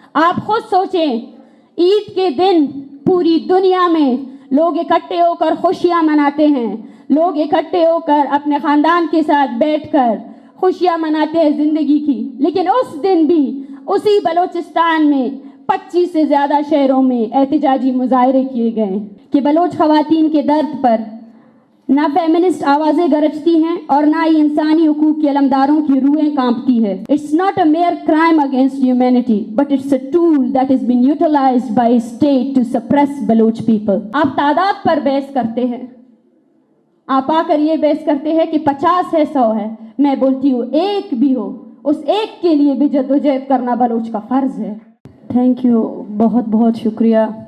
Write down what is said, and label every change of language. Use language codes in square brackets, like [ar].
[ur] آپ خود سوچیں، عید کے دن پوری دنیا میں لوگ اکٹھے ہو کر خوشیاں مناتے ہیں، لوگ اکٹھے ہو کر اپنے خاندان کے ساتھ بیٹھ کر خوشیاں مناتے ہیں زندگی کی، لیکن اس دن بھی اسی بلوچستان میں 25 سے زیادہ شہروں میں احتجاجی مظاہرے کیے گئے کہ بلوچ خواتین کے درد پر نہ فیمنسٹ آوازیں گرجتی ہیں اور نہ ہی انسانی حقوق کے علمداروں کی روحیں کانپتی ہے. [en] It's not a mere crime against humanity, but it's a tool that has been utilized by state to suppress Baloch people. [ur] آپ تعداد پر بحث کرتے ہیں، آپ آ کر یہ بحث کرتے ہیں کہ 50 ہے 100 ہے. میں بولتی ہوں ایک بھی ہو، اس ایک کے لیے بھی جدوجہد کرنا بلوچ کا فرض ہے. [en] thank you, [ur] بہت بہت شکریہ.